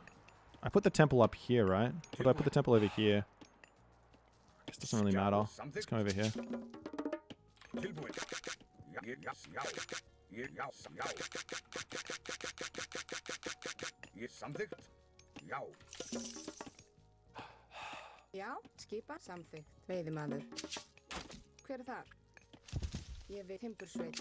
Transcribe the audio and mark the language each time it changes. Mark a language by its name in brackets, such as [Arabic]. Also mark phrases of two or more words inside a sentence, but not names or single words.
[English] I put the temple up here, right? Or did I put the temple over here? I guess it doesn't really matter. Let's come over here. [Icelandic] Já, skipa, samþykkt, veiðimaður. Hver þar? Ég vil timbursveit.